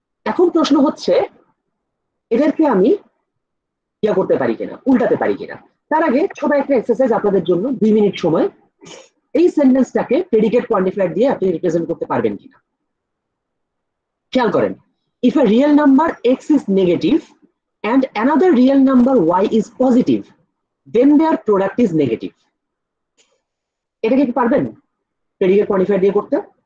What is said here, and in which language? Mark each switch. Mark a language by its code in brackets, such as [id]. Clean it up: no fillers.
[bn] এখন প্রশ্ন হচ্ছে, এদেরকে আমি ইয়া করতে পারি কিনা, উল্টাতে পারি কিনা। তার আগে ছোট একটা এক্সারসাইজ আপনাদের জন্য, 2 মিনিট সময়। এই সেন্টেন্সটাকে প্রেডিকেট কোয়ান্টিফায়ার দিয়ে আপনি রিপ্রেজেন্ট করতে পারবেন কিনা খেয়াল করেন। [en] If a real number x is negative and another real number y is positive, then their product is negative. [bn] এটাকে কি পারবেন প্রেডিকেট কোয়ান্টিফায়ার দিয়ে করতে?